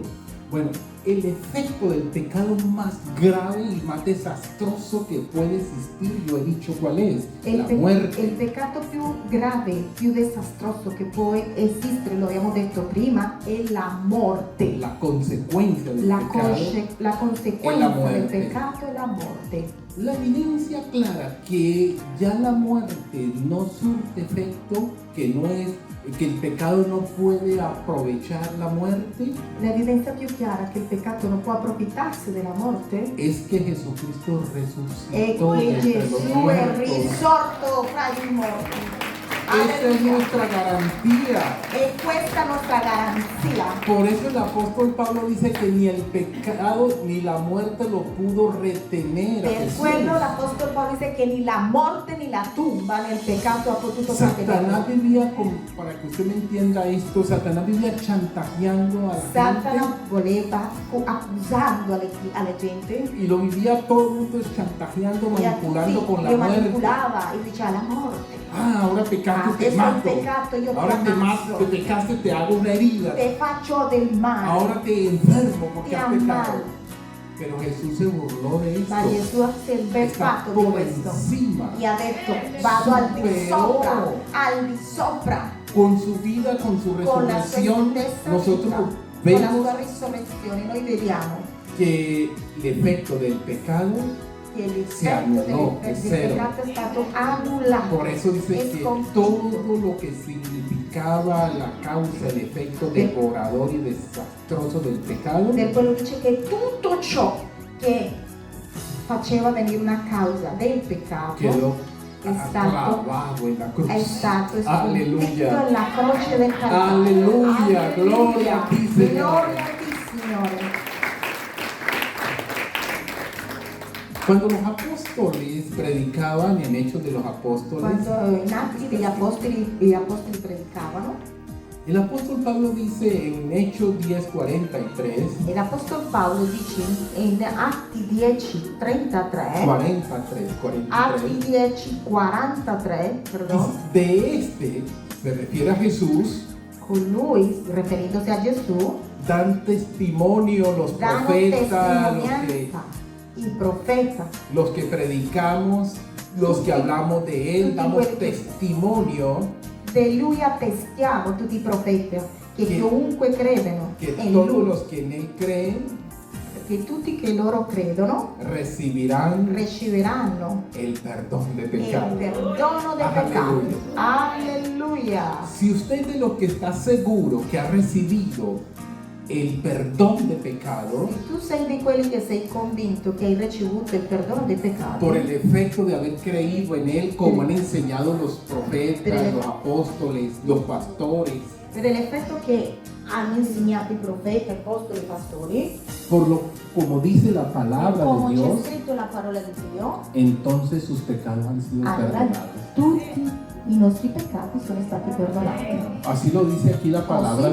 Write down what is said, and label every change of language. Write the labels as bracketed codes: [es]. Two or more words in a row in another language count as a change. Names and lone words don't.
[es] Bueno, el efecto del pecado más grave y más desastroso que puede existir, yo he dicho cuál es, la [it] Il [es] muerte. [it] peccato più grave, più disastroso che può esistere, lo abbiamo detto prima, è la morte. [es] La consecuencia del [it] La [es] pecado, [it] conseguenza del [es] muerte. [it] peccato è la morte. [es] la evidencia clara que ya la muerte no surte efecto, que no es, que el pecado no puede aprovechar la muerte, [it] L'evidenza più chiara che il peccato non può approfittarsi della morte [es] es que Jesucristo [it] è [es] resucitó [it] che [es] de entre los [it] Gesù è [es] muertos. [it] risorto fra i morti. [es] Esa es [it] Alleluia. [es] nuestra garantía. [it] E questa è nostra garanzia. [es] Por eso el apóstol Pablo dice que ni el pecado ni la muerte lo pudo retener a [it] Per [es] Jesús. [it] quello l'Apostolo Paolo dice che né la morte né la tumba nel peccato ha potuto [es] Satanás [it] trattenerlo. [es] vivía, para que usted me entienda esto, Satanás vivía chantajeando a la [it] Satana voleva, accusando alle gente, [es] gente y lo vivía todo el mundo chantajeando, manipulando con la [it] lo [es] muerte. [it] manipolava e diceva la morte. [es] Ah, ahora pecaste, te [it] Adesso il [es] mato. [it] peccato io [es] Ahora [it] ti [es] te mato, [it] ammazzo, [es] te pecaste, te hago una herida. [it] te faccio del male. [es] Ahora te enfermo porque [it] Ti [es] has pecado. [it] ammalo. [es] Pero Jesús se burló de [it] Ma [es] esto. [it] Gesù si è [es] Está [it] beffato di [es] por [it] questo [es] encima. [it] e ha detto vado al di Superò. sopra, al di sopra. [es] Con su vida, con su [it] Con la sua [es] resurrección, [it] stessa [es] nosotros [it] vita, con la [es] vemos [it] sua risurrezione noi vediamo [es] que el efecto del pecado, [it] che Si l'effetto annullò, del è zero. peccato è stato annullato. [es] por eso dice Es que conflicto. todo lo que significaba la causa, el efecto devorador y desastroso del pecado, [it] Per quello dice che tutto ciò che faceva venire una causa del peccato [es] quedó [it] è stato, [es] clavado en la cruz. [it] è stato sconfitto [es] Aleluya. [it] alla croce del Calvario. Alleluia, gloria a ti, Signore. Gloria a ti, Signore. [es] Cuando los apóstoles predicaban en Hechos de los Apóstoles, [it] Quando in Atti gli apostoli predicavano, [es] el apóstol Pablo dice en Hechos 10:43, [it] e l'Apostolo Paolo dice in Atti 10:33, [es] 43, [it] Atti 10:43, perdono, [es] de este se refiere a Jesús, [it] con lui, riferendosi a Gesù, [es] dan testimonio los [it] danno [es] profetas, [it] testimonianza, il profeta, [es] los que predicamos los que hablamos de Él, damos testimonio [it] Di Lui attestiamo tutti i profeti che Che- chiunque credono [es] que [it] in [es] todos [it] Lui, [es] los que en Él creen [it] che tutti che loro credono [es] recibirán [it] riceveranno [es] el perdón de [it] il [es] pecados. [it] perdono dei Alleluia. peccati. Alleluia! [es] Si usted de los que está seguro que ha recibido el perdón de pecado [it] Se tu sei di quelli che sei convinto che hai ricevuto il perdono dei peccati, [es] por el efecto de haber creído en Él, como han enseñado los profetas, los apóstoles, los pastores, [it] per l'effetto che hanno insegnato i profeti, apostoli e pastori, [es] como dice la palabra [it] come [es] de [it] c'è [es] Dios, [it] scritto la parola di Dio, [es] entonces sus pecados han sido [it] allora [es] perdonados. [it] tutti i nostri peccati sono stati perdonati. [es] Así lo dice aquí la palabra